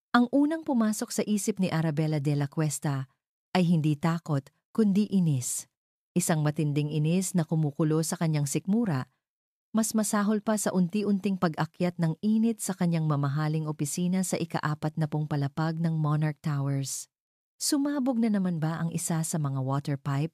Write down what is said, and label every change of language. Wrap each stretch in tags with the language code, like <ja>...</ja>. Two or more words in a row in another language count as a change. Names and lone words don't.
<tl>Ang unang pumasok sa isip ni Arabella de la Cuesta ay hindi takot kundi inis. Isang matinding inis na kumukulo sa kanyang sikmura, mas masahol pa sa unti-unting pag-akyat ng init sa kanyang mamahaling opisina sa ika-4 na pong palapag ng Monarch Towers. Sumabog na naman ba ang isa sa mga</tl> <en>water pipe?</en>